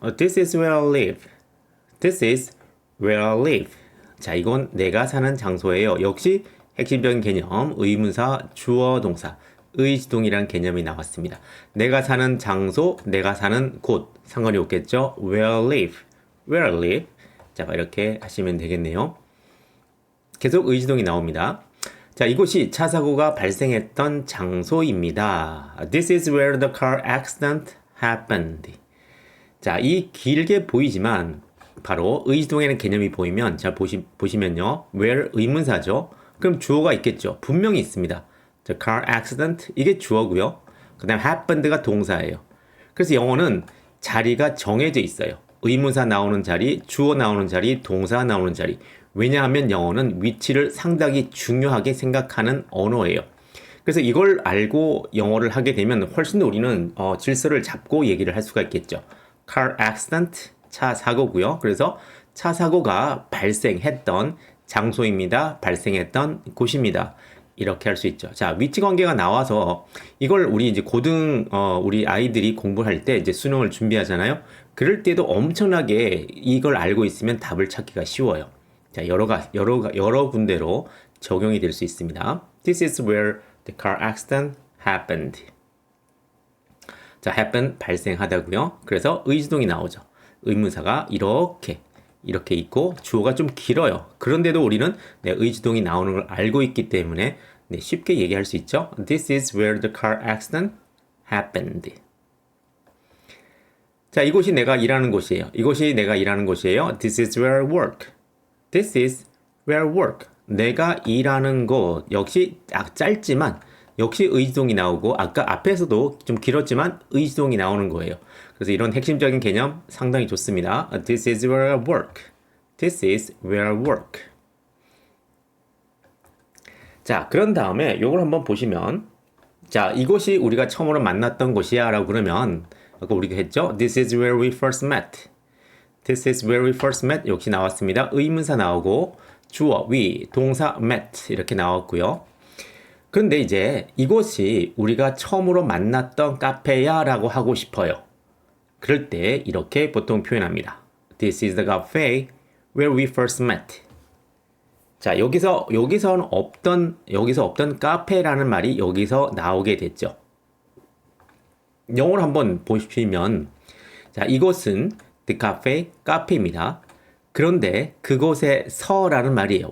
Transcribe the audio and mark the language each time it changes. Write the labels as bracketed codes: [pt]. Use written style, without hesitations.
[en] This is where I live. This is where I live. [ko] 자, 이건 내가 사는 장소예요. 역시 핵심적인 개념, 의문사, 주어, 동사, 의지동이라는 개념이 나왔습니다. 내가 사는 장소, 내가 사는 곳 상관이 없겠죠. [en] Where I live, where I live. [ko] 자, 이렇게 하시면 되겠네요. 계속 의지동이 나옵니다. 자, 이곳이 차 사고가 발생했던 장소입니다. [en] This is where the car accident happened. [ko] 자, 이 길게 보이지만 바로 의지동에는 개념이 보이면 자 보시면요. where 의문사죠. 그럼 주어가 있겠죠. 분명히 있습니다. The car accident 이게 주어고요. 그 다음 happened가 동사예요. 그래서 영어는 자리가 정해져 있어요. 의문사 나오는 자리, 주어 나오는 자리, 동사 나오는 자리. 왜냐하면 영어는 위치를 상당히 중요하게 생각하는 언어예요. 그래서 이걸 알고 영어를 하게 되면 훨씬 더 우리는 질서를 잡고 얘기를 할 수가 있겠죠. car accident 차 사고고요. 그래서 차 사고가 발생했던 장소입니다. 발생했던 곳입니다. 이렇게 할 수 있죠. 자, 위치 관계가 나와서 이걸 우리 이제 우리 아이들이 공부할 때 이제 수능을 준비하잖아요. 그럴 때도 엄청나게 이걸 알고 있으면 답을 찾기가 쉬워요. 자, 여러 군데로 적용이 될 수 있습니다. [en] This is where the car accident happened. [ko] 자, happen 발생하다고요. 그래서 의지동이 나오죠. 의문사가 이렇게 있고 주어가 좀 길어요. 그런데도 우리는 네, 의지동이 나오는 걸 알고 있기 때문에 네, 쉽게 얘기할 수 있죠. [en] This is where the car accident happened. [ko] 자, 이곳이 내가 일하는 곳이에요. 이곳이 내가 일하는 곳이에요. [en] This is where I work. This is where I work. [ko] 내가 일하는 곳 역시 짧지만 역시 의지동이 나오고 아까 앞에서도 좀 길었지만 의지동이 나오는 거예요. 그래서 이런 핵심적인 개념 상당히 좋습니다. [en] This is where I work. This is where I work. [ko] 자, 그런 다음에 이걸 한번 보시면 자, 이곳이 우리가 처음으로 만났던 곳이야 라고 그러면 아까 우리가 했죠? [en] This is where we first met. This is where we first met. [ko] 역시 나왔습니다. 의문사 나오고 주어, we, 동사, met 이렇게 나왔고요. 그런데 이제 이곳이 우리가 처음으로 만났던 카페야 라고 하고 싶어요. 그럴 때 이렇게 보통 표현합니다. [en] This is the cafe where we first met. [ko] 자, 여기서 없던 카페라는 말이 여기서 나오게 됐죠. 영어로 한번 보시면 자, 이곳은 the cafe, 카페입니다. 그런데 그곳에서라는 말이에요.